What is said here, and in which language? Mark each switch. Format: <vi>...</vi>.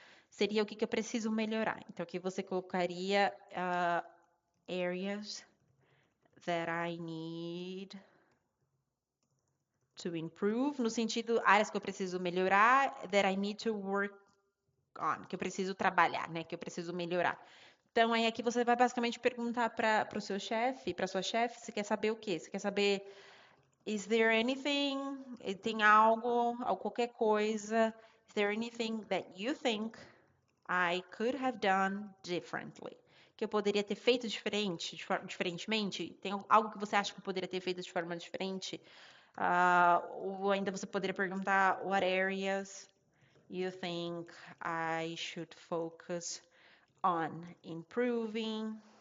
<pt>Seria o que eu preciso melhorar. Então, aqui você colocaria</pt> <en>areas that I need to improve,</en> <pt>no sentido, áreas que eu preciso melhorar,</pt> <en>that I need to work on,</en> <pt>que eu preciso trabalhar, né? Que eu preciso melhorar. Então, aí aqui você vai basicamente perguntar para o seu chefe, para sua chefe, você quer saber o quê? Você quer saber,</pt> <en>is there anything,</en> <pt>tem algo, qualquer coisa,</pt> <en>is there anything that you think I could have done differently?</en> <pt>Que eu poderia ter feito diferentemente? Tem algo que você acha que eu poderia ter feito de forma diferente? Ou ainda você poderia perguntar,</pt> <en>what areas you think I should focus on improving?</en>